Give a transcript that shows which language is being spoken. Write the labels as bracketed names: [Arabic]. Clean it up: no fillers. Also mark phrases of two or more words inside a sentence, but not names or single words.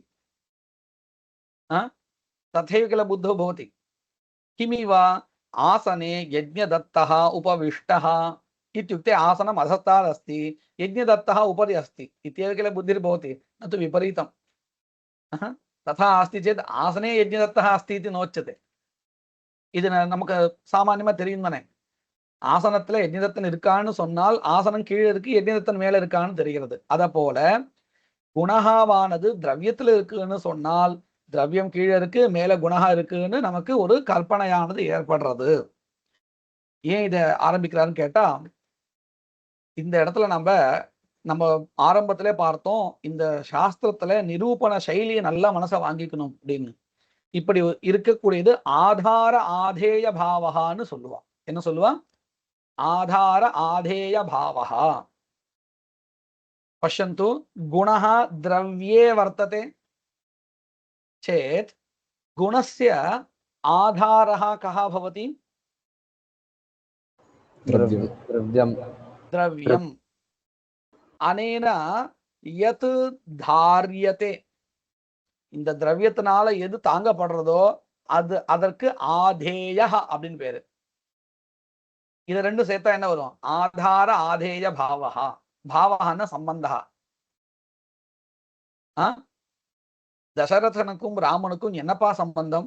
[Sanskrit] तथैव किल बुद्धौ भवति. किमिव? आसने यज्ञदत्तः उपविष्टः इत्युक्ते आसनम् अधस्तात् अस्ति, यज्ञदत्तः उपरि अस्ति इत्येव किल बुद्धिर्भवति, न तु विपरीतम्। तथा अस्ति चेत् आसने यज्ञदत्तः अस्ति इति नोच्यते। [Tamil] இது நமக்கு சாமானியமா தெரியும் தானே. ஆசனத்துல யஜ்ஞதத்தன் இருக்கான்னு சொன்னால் ஆசனம் கீழே இருக்கு, யஜ்ஞதத்தன் மேல இருக்கான்னு தெரிகிறது. அத போல குணகாவானது திரவியத்துல இருக்குன்னு சொன்னால் திரவியம் கீழே இருக்கு, மேல குணகா இருக்குன்னு நமக்கு ஒரு கற்பனையானது ஏற்படுறது. ஏன் இதை ஆரம்பிக்கிறாருன்னு கேட்டா, இந்த இடத்துல நம்ம ஆரம்பத்திலே பார்த்தோம், இந்த சாஸ்திரத்துல நிரூபண சைலியை நல்லா மனசை வாங்கிக்கணும் அப்படின்னு. இப்படி இருக்கக்கூடியது [Sanskrit] आधार आधेय [Tamil] பாவகான்னு சொல்லுவா. என்ன சொல்லுவா? [Sanskrit] आधार आधेय भावः. பஷ்யந்து, குணः द्रव्ये वर्तते चेत् गुणस्य आधारः कः भवति? द्रव्यम्। अनेन यत् धार्यते, [Tamil] இந்த திரவியத்தினால எது தாங்கப்படுறதோ அது அதற்கு ஆதேயः அப்படின்னு பேரு. இது ரெண்டும் சேர்த்தா என்ன வரும்? [Sanskrit] आधार आधेय भावः. [Tamil] பாவகான சம்பந்தா. தசரதனுக்கும் ராமனுக்கும் என்னப்பா சம்பந்தம்?